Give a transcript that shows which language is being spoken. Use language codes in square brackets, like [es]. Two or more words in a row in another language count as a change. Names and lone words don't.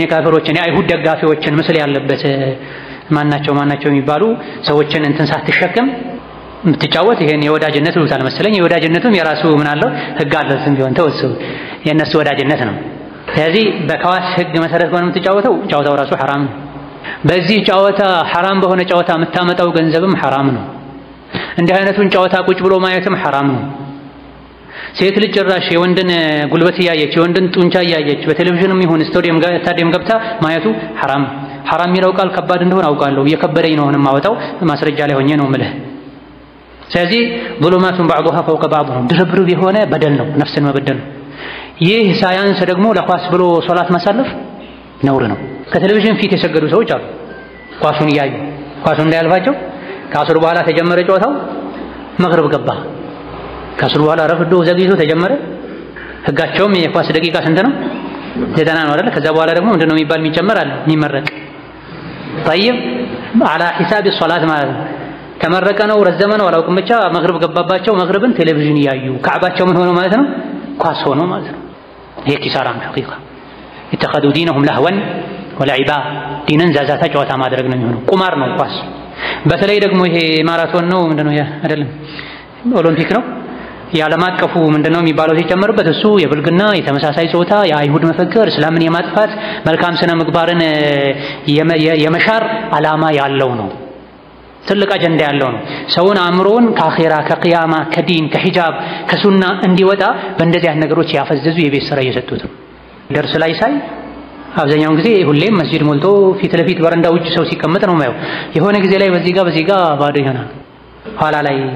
[am] የካፊሮችን የአይሁድ ደጋፊዎችን ምስል ያለበት ማናቸው የሚባሉ ሰዎችን እንትን ሳትሸከም የምትጫወት ይሄን የወዳጅነት ይሉታል መሰለኝ። የወዳጅነቱም የራሱ ምን አለው ህግ አለው። ዝም ቢሆን ተወሰው የነሱ ወዳጅነት ነው። ስለዚህ በከዋስ ህግ መሰረት ሆነ የምትጫወተው ጨዋታው ራሱ حرام ነው። በዚህ ጨዋታ حرام በሆነ ጨዋታ የምታመጣው ገንዘብም حرام ነው። እንዲህ አይነቱን ጨዋታ ቁጭ ብሎ ማየትም حرام ነው። ሴት ልጅ ጭራሽ የወንድን ጉልበት እያየች የወንድን ጡንቻ እያየች በቴሌቪዥንም ይሁን ስታዲየም ገብታ ማየቱ حرام የሚለው ቃል ከባድ እንደሆነ አውቃለሁ። እየከበደኝ ነው አሁንም ማወጣው ማስረጃ ላይ ሆኜ ነው የምልህ። ስለዚህ [ar] ظلمات بعضها فوق بعض [am] ነው። ድርብርብ የሆነ በደል ነው፣ ነፍስን መበደል ነው። ይህ ሳያንስ ደግሞ ለኳስ ብሎ ሶላት ማሳለፍ ነውር ነው። ከቴሌቪዥን ፊት የሰገዱ ሰዎች አሉ። ኳሱን እያዩ ኳሱን እንዳያልፋቸው ከአስር በኋላ ተጀመረ ጨዋታው፣ መግሪብ ገባ። ከአስር በኋላ ረፍዶ ዘግይቶ ተጀመረ። ህጋቸውም የኳስ ደቂቃ ስንት ነው? 90 ነው አይደል? ከዛ በኋላ ደግሞ ምንድነው የሚባል የሚጨመር አለ የሚመረቅ [ar] طيب على حساب الصلاه [am] ማለት ነው። ተመረቀ ነው ረዘመ ነው አላውቅም፣ ብቻ መግሪብ ገባባቸው። መግሪብን ቴሌቪዥን እያዩ ከዓባቸው ምን ሆኖ ማለት ነው? ኳስ ሆኖ ማለት ነው። ይሄ ኪሳራ ነው ሐቂቃ። [ar] اتخذوا دينهم لهوا ولعبا [am] ዲንን ዛዛታ ጨዋታ ማድረግ ነው የሚሆነው። ቁማር ነው ኳስ። በተለይ ደግሞ ይሄ ማራቶን ነው ምንድነው አይደለም ኦሎምፒክ ነው የዓለም አቀፉ ምንድነው የሚባለው ሲጨመርበት እሱ የብልግና የተመሳሳይ ጾታ የአይሁድ መፈክር እስላምን የማጥፋት መልካም ስነ ምግባርን የመሻር ዓላማ ያለው ነው። ትልቅ አጀንዳ ያለው ነው። ሰውን አእምሮን ከአኺራ ከቂያማ ከዲን ከሂጃብ ከሱና እንዲወጣ በእንደዚህ አይነት ነገሮች ያፈዘዙ የቤት ስራ እየሰጡት ነው። ደርስ ላይ ሳይ አብዛኛውን ጊዜ ሁሌም መስጂድ ሞልቶ ፊት ለፊት በረንዳ ውጭ ሰው ሲቀመጥ ነው የማየው። የሆነ ጊዜ ላይ በዚህ ጋር ባዶ ይሆናል። ኋላ ላይ